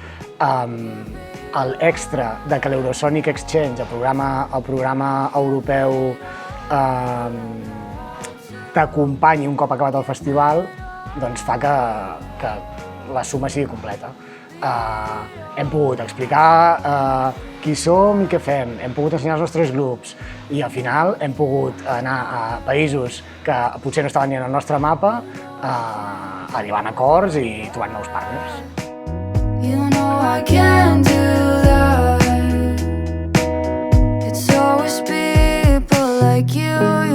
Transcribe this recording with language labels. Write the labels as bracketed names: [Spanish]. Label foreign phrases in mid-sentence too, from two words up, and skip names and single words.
[Catalan] L'extra de que l'Eurosonic Exchange, el programa europeu, t'acompanyi un cop acabat el festival, doncs fa que la suma sigui completa. Hem pogut explicar qui som i què fem, hem pogut ensenyar els nostres grups i al final hem pogut anar a països que potser no estaven ni en el nostre mapa, arribant a acords i trobant nous partners. [English] You know I can't do that. It's always people like you.